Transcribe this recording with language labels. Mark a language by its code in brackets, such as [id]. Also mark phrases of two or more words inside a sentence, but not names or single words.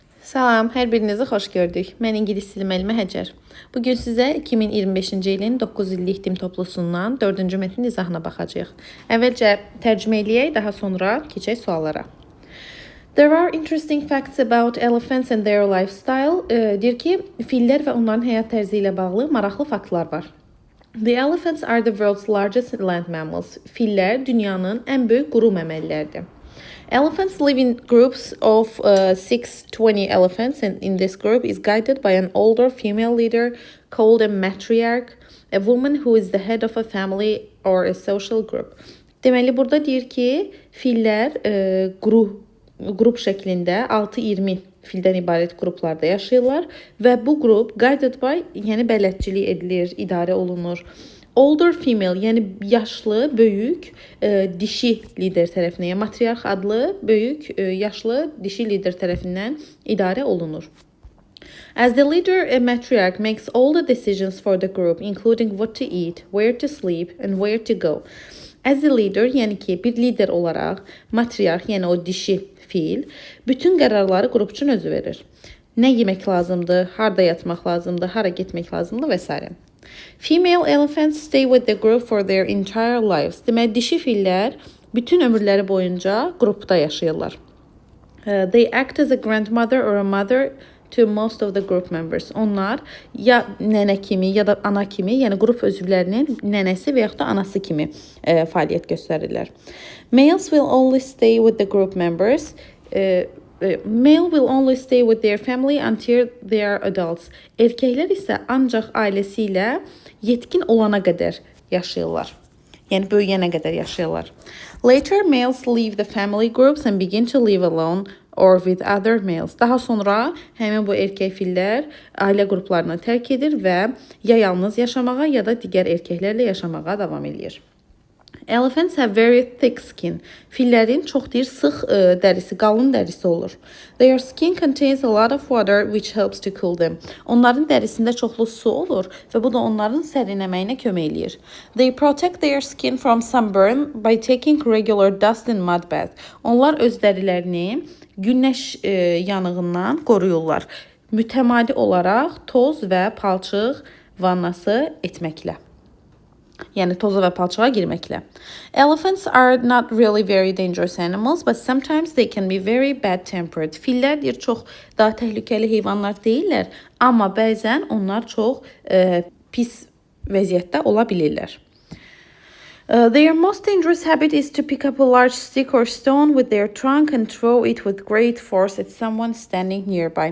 [az] Salam, hər birinizi xoş gördük. Mən ingilis dili müəllimi Həcər. Bugün sizə 2025-ci ilin 9 illik dim toplusundan 4-cü mətnin izahına baxacağıq. Əvvəlcə tərcümə eləyək, daha sonra keçək suallara. [en] There are interesting facts about elephants and their lifestyle. [az] Deyir ki, fillər və onların həyat tərzi ilə bağlı maraqlı faktlar var. [en] The elephants are the world's largest land mammals. [az] Fillər dünyanın ən böyük quru məməliləridir. [en] Elephants live in groups of 6-20 elephants, and in this group is guided by an older female leader called a matriarch, a woman who is the head of a family or a social group. [az] Deməli, burada deyir ki, fillər qrup şəklində 6-20 fildən ibarət qruplarda yaşayırlar və bu qrup [en] guided by, [az] yəni bələdçilik edilir, idarə olunur. [en] Older female, [az] yəni yaşlı, böyük, dişi lider tərəfindən, yəni matriarx adlı böyük, yaşlı, dişi lider tərəfindən idarə olunur. [en] As the leader, a matriarch makes all the decisions for the group, including what to eat, where to sleep, and where to go. As the leader, [az] yəni ki, bir lider olaraq, matriarx, yəni o dişi fil, bütün qərarları qrup üçün özü verir. Nə yemək lazımdır, harda yatmaq lazımdır, hara getmək lazımdır və s. [en] Female elephants stay with the group for their entire lives. [az] Demək, dişi fillər bütün ömürləri boyunca qrupda yaşayırlar. [en] They act as a grandmother or a mother to most of the group members. [az] Onlar ya nənə kimi ya da ana kimi, yəni qrup üzvlərinin nənəsi və yaxud da anası kimi fəaliyyət göstərirlər. [en] Males will only stay with the group members. Male will only stay with their family until they are adults. [az] Erkəklər isə ancaq ailəsi ilə yetkin olana qədər yaşayırlar. Yəni böyüyənə qədər yaşayırlar. [en] Later, males leave the family groups and begin to live alone or with other males. [az] Daha sonra həmin bu erkək fillər ailə qruplarını tərk edir və ya yalnız yaşamağa ya da digər erkəklərlə yaşamağa davam edir. [en] Elephants have very thick skin. [az] Fillərin çox sıx dərisi, qalın dərisi olur. [en] Their skin contains a lot of water which helps to cool them. [az] Onların dərisində çoxlu su olur və bu da onların sərinləməyinə kömək eləyir. [en] They protect their skin from sunburn by taking regular dust and mud bath. [az] Onlar öz dərilərini günəş yanığından qoruyurlar. Mütəmadi olaraq toz və palçıq vannası etməklə. Yəni toza və palçığa girməklə. [en] Elephants are not really very dangerous animals, but sometimes they can be very bad-tempered. [az] Fillər çox daha təhlükəli heyvanlar deyillər, amma bəzən onlar çox pis vəziyyətdə ola bilirlər. [en] Their most dangerous habit is to pick up a large stick or stone with their trunk and throw it with great force at someone standing nearby.